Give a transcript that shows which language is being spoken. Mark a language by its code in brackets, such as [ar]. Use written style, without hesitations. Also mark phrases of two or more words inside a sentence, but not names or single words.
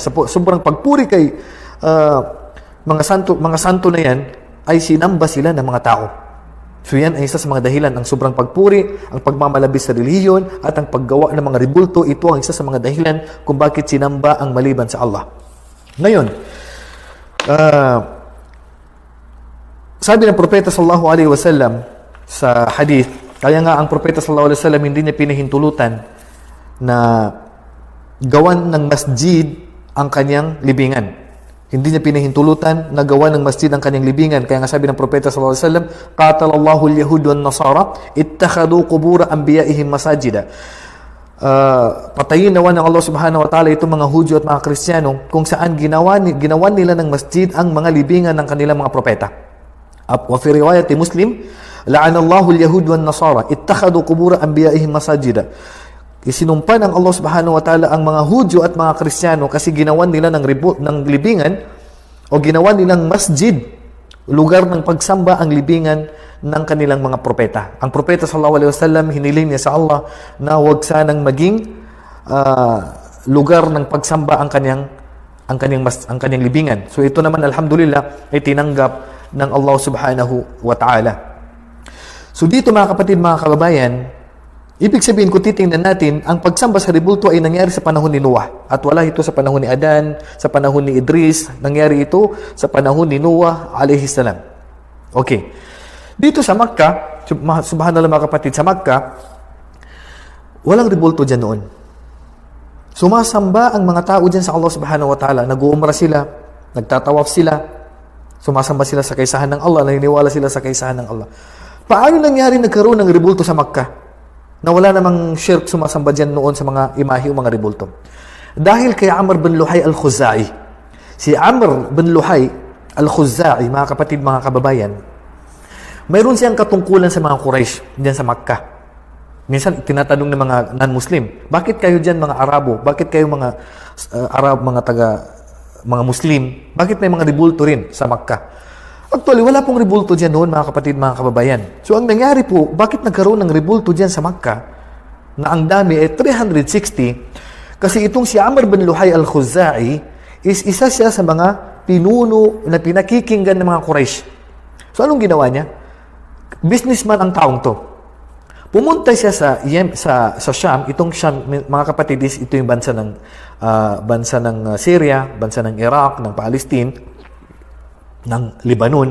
[tl] Sa sobrang pagpuri kay mga santo na yan, ay sinamba sila ng mga tao. So yan ay isa sa mga dahilan. Ang sobrang pagpuri, ang pagmamalabis sa relihiyon, at ang paggawa ng mga rebulto, ito ang isa sa mga dahilan kung bakit sinamba ang maliban sa Allah. Ngayon, sabi ng propeta [ar] صلى الله عليه وسلم [tl] sa hadith, kaya nga ang propeta [ar] صلى الله عليه وسلم [tl] hindi niya pinahintulutan na gawan ng masjid ang kanyang libingan. Hindi niya pinahintulutan na gawan ng masjid ang kanyang libingan. Kaya nga sabi ng propeta [ar] صلى الله عليه وسلم, قاتل الله اليهود والنصارى اتخذوا قبور أنبيائهم مساجد. [tl] Patayin nawa ng Allah [ar] سبحانه وتعالى [tl] itong mga Hudyo at mga Kristiyano kung saan ginawan nila ng masjid ang mga libingan ng kanilang mga propeta. [ar] وفي رواية مسلم لعن الله اليهود والنصارى اتخذوا قبور أنبيائهم مساجد. [tl] Isinumpa ng Allah [ar] سبحانه وتعالى [tl] ang mga Hudyo at mga Kristiyano kasi ginawan nila ng libingan o ginawan nilang masjid, lugar ng pagsamba, ang libingan ng kanilang mga propeta. Ang propeta [ar] صلى الله عليه وسلم, [tl] hiniling niya sa Allah na huwag sanang maging lugar ng pagsamba ang kanyang libingan. So ito naman alhamdulillah ay tinanggap ng Allah [ar] سبحانه وتعالى. [tl] So dito mga kapatid, mga kababayan, ibig sabihin kung titingnan natin, ang pagsamba sa rebulto ay nangyari sa panahon ni Noah. At wala ito sa panahon ni Adan, sa panahon ni Idris, nangyari ito sa panahon ni Noah [ar] عليه السلام. [tl] Okay. Dito sa Makkah, subhanallah mga kapatid, sa Makkah, walang rebulto dyan noon. Sumasamba ang mga tao dyan sa Allah [ar] سبحانه وتعالى. [tl] Nag-uumra sila, nagtatawaf sila, sumasamba sila sa kaisahan ng Allah, naniniwala sila sa kaisahan ng Allah. Paano nangyari nagkaroon ng rebulto sa Makkah? Na wala namang shirk sumasamba dyan noon sa mga imahe o mga rebulto. Dahil kay Amr bin Luhay al-Khuzai. Si Amr bin Luhay al-Khuzai, mga kapatid, mga kababayan, mayroon siyang katungkulan sa mga Quraysh dyan sa Makkah. Minsan, tinatanong ng mga non-Muslim, bakit kayo dyan mga Arabo? Bakit kayo mga Arab, mga Muslim? Bakit may mga rebulto rin sa Makkah? Actually, wala pong rebulto dyan noon, mga kapatid, mga kababayan. So, ang nangyari po, bakit nagkaroon ng rebulto dyan sa Makkah, na ang dami ay 360, kasi itong si Amr bin Luhay al-Khuzai is isa siya sa mga pinuno na pinakikinggan ng mga Quraysh. So, anong ginawa niya? Businessman ang taong to. Pumunta siya sa Sham. Itong Sham, mga kapatid, ito yung bansa ng Syria, bansa ng Iraq, ng Palestine, ng Lebanon.